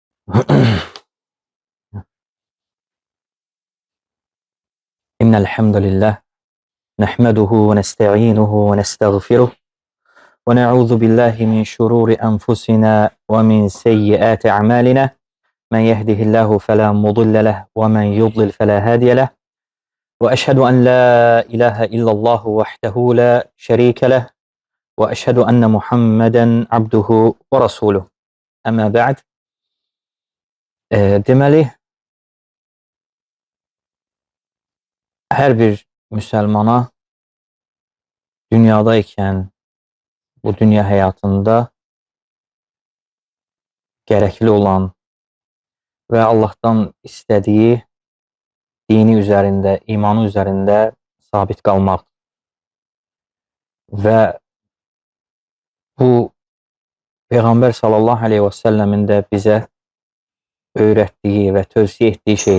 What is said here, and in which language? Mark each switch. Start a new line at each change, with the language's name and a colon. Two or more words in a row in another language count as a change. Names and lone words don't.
Arabic: إن الحمد لله نحمده ونستعينه ونستغفره ونعوذ بالله من شرور أنفسنا ومن سيئات أعمالنا من يهده الله فلا مضل له ومن يضلل فلا هادي له وأشهد أن لا إله إلا الله وحده لا شريك له وأشهد أن محمدا عبده ورسوله أما بعد
Azerbaijani: deməli hər bir müsəlmana dünyadaykən bu dünya həyatında gərəkli olan və Allahdan istədiyi dini üzərində, imanı üzərində sabit qalmaq və bu Peyğəmbər
Arabic: صلى الله عليه وسلم
Azerbaijani: də bizə öyrətdiyi və tövsiyə etdiyi şeydir.